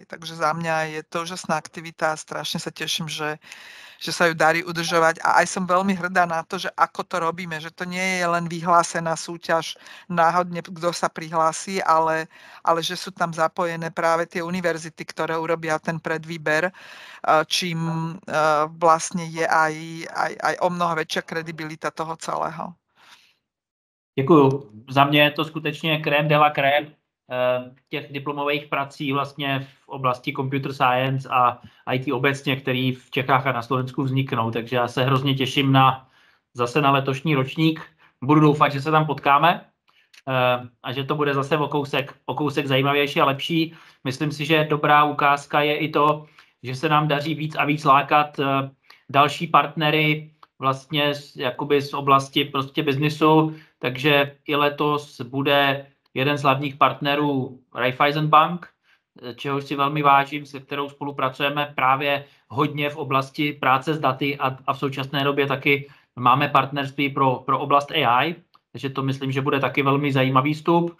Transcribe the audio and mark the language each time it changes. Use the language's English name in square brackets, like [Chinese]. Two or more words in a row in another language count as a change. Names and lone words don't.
[Slovak] Takže za mňa je to úžasná aktivita a strašne sa teším, že sa ju darí udržovať a aj som veľmi hrdá na to, že ako to robíme, že to nie je len vyhlásená súťaž náhodne, kto sa prihlási, ale že sú tam zapojené práve tie univerzity, ktoré urobia ten predvýber, čím vlastne je aj o mnoho väčšia kredibilita toho celého. [Czech] Děkuju. Za mě je to skutečně [French] crème de la crème [Czech] těch diplomových prací vlastně v oblasti [English] computer science [Czech] a IT obecně, který v Čechách a na Slovensku vzniknou. Takže já se hrozně těším zase na letošní ročník. Budu doufat, že se tam potkáme a že to bude zase o kousek zajímavější a lepší. Myslím si, že dobrá ukázka je i to, že se nám daří víc a víc lákat další partnery vlastně jakoby z oblasti prostě biznisu, takže i letos bude jeden z hlavních partnerů Raiffeisen Bank, čehož si velmi vážím, se kterou spolupracujeme právě hodně v oblasti práce s daty a v současné době taky máme partnerství pro oblast AI, takže to myslím, že bude taky velmi zajímavý vstup.